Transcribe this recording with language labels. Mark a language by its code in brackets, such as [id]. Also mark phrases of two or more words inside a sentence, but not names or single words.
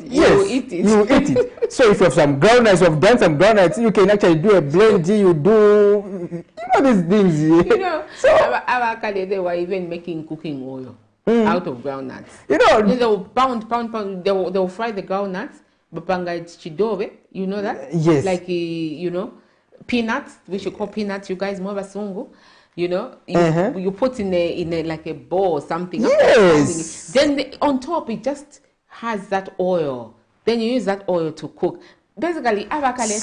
[en] yes, you eat it. You eat it. So if you have some groundnuts, you have done some groundnuts, you can actually do a blend. You do these things. You know, so our they were even making cooking oil. Out of groundnuts. You know, they will pound. They will fry the groundnuts. [bem] Bapanga chidobe. [en] You know that? Yes. Like you know, peanuts. We should call peanuts. You guys more basungu. You know, you put in a like a bowl or something. Yes. Then on top it just has that oil. Then you use that oil to cook. Basically, avocado.